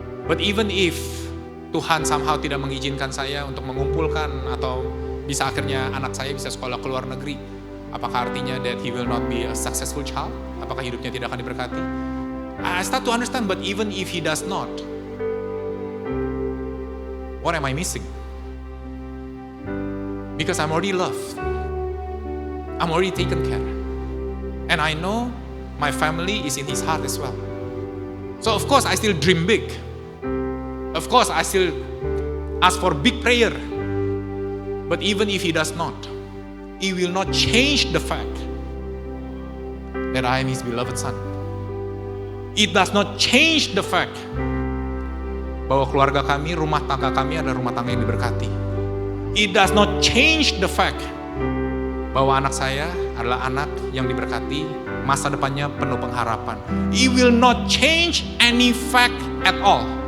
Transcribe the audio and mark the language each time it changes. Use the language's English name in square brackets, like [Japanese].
[English] But even if [Indonesian] Tuhan somehow tidak mengizinkan saya untuk mengumpulkan atau bisa akhirnya anak saya bisa sekolah ke luar negeri, apakah artinya [English] that he will not be a successful child? [Indonesian] Apakah hidupnya tidak akan diberkati? [English] I start to understand, but even if he does not, what am I missing? Because I'm already loved. I'm already taken care. And I know my family is in his heart as well. So of course I still dream big. Of course I still ask for big prayer. But even if he does not, he will not change the fact that I am his beloved son. It does not change the fact [Indonesian] bahwa keluarga kami, rumah tangga kami adalah rumah tangga yang diberkati. [English] It does not change the fact [Indonesian] bahwa anak saya adalah anak yang diberkati, masa depannya penuh pengharapan. [English] It will not change any fact at all.